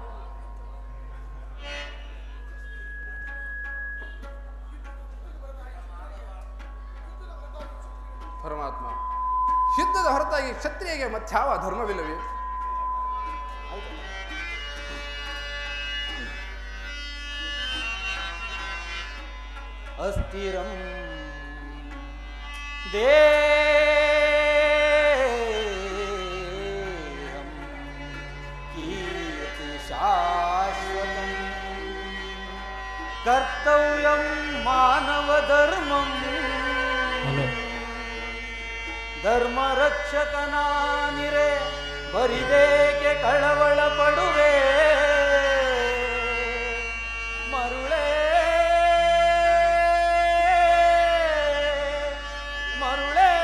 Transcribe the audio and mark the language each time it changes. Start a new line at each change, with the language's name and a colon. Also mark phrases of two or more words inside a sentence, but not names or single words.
Kannada: ಪರಮಾತ್ಮ, ಯುದ್ಧದ ಹೊರತಾಗಿ ಕ್ಷತ್ರಿಯಗೆ ಮತ್ಯಾವ ಧರ್ಮವಿಲ್ಲವೇ?
Sanskrit: ಅಸ್ಥಿರಂ ದೇಹಂ ಕೀರ್ತಿ ಶಾಶ್ವತಂ ಕರ್ತವ್ಯಂ ಮಾನವ ಧರ್ಮಂ
Kannada: ಧರ್ಮ ರಕ್ಷಕನಾನಿರೆ ಬರಿದೇಕೆ ಕಳವಳ ಪಡುವೆ ಮರುಳೇ ಮರುಳೇ